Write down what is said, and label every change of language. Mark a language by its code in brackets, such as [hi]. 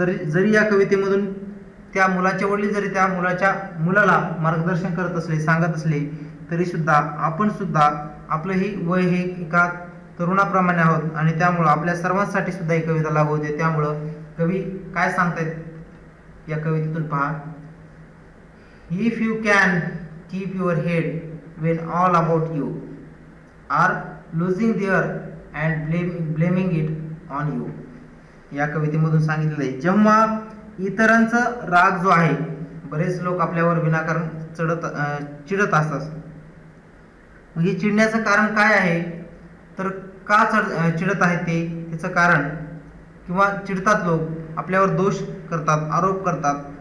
[mr] जरी या कवितेमधून त्या मुलाचे वडील जरी त्या मुलाला मार्गदर्शन करत असले, सांगत असले, तरी सुद्धा आपण सुद्धा आपलंही वय हे एका तरुणाप्रमाणे आहोत आणि त्यामुळं आपल्या सर्वांसाठी सुद्धा ही कविता लागू होते. त्यामुळं कवी काय सांगतायत या कवितेतून पहा. [en] If you can keep your head when all about you are losing their and blaming it on you. [mr] या कवितेमधून सांगितलेलं आहे, जेव्हा इतरांचा राग जो आहे, बरेच लोक आपल्यावर विनाकारण चिडत असतात. हे चिडण्याचं कारण काय आहे, तर का चिडत आहेत ते त्याचं कारण, किंवा चिडतात लोक आपल्यावर दोष करतात, आरोप करतात.